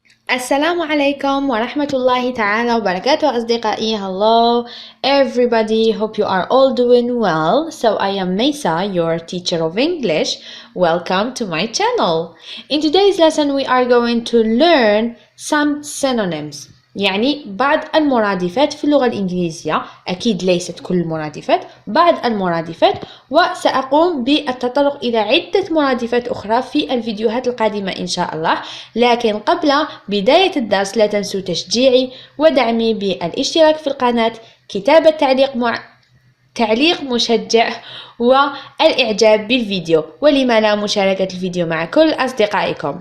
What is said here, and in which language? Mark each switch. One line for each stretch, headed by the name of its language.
Arabic: السلام عليكم ورحمة الله تعالى وبركاته أصدقائي.
English: Hello everybody, hope you are all doing well. So I am Mesa, your teacher of English. Welcome to my channel. In today's lesson we are going to learn some synonyms,
Arabic: يعني بعض المرادفات في اللغة الإنجليزية. أكيد ليست كل المرادفات، بعض المرادفات، وسأقوم بالتطرق إلى عدة مرادفات أخرى في الفيديوهات القادمة إن شاء الله. لكن قبل بداية الدرس لا تنسوا تشجيعي ودعمي بالاشتراك في القناة، كتابة تعليق مشجع والإعجاب بالفيديو، ولما لا مشاركة الفيديو مع كل أصدقائكم.